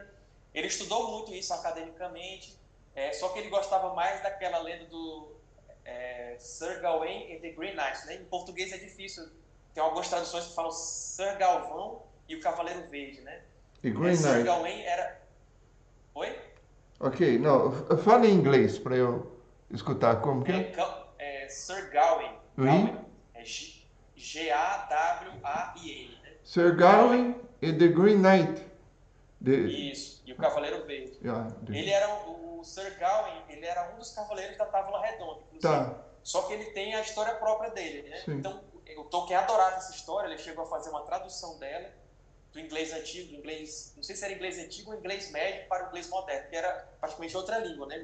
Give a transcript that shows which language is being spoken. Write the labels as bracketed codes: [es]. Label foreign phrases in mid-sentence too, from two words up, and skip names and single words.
[pt] Ele estudou muito isso academicamente, só que ele gostava mais daquela lenda do Sir Gawain and the Green Knight, né? Em português é difícil, tem algumas traduções que falam Sir Galvão e o Cavaleiro Verde, né? E Green Sir Knight. Gawain era... Oi? Ok, não, fala em inglês para eu escutar como que é. Sir Gawain. Oui? Gawain. É Gawain, né? Sir Gawain. Gawain e The Green Knight. Isso, e o Cavaleiro Verde. Yeah, Ele era o Sir Gawain, ele era um dos cavaleiros da Távola Redonda, inclusive. tá, Só que ele tem a história própria dele, né? sim. Então, o Tolkien adorava essa história, ele chegou a fazer uma tradução dela do inglês antigo, do inglês, não sei se era inglês antigo ou inglês médio para o inglês moderno, que era praticamente outra língua, né?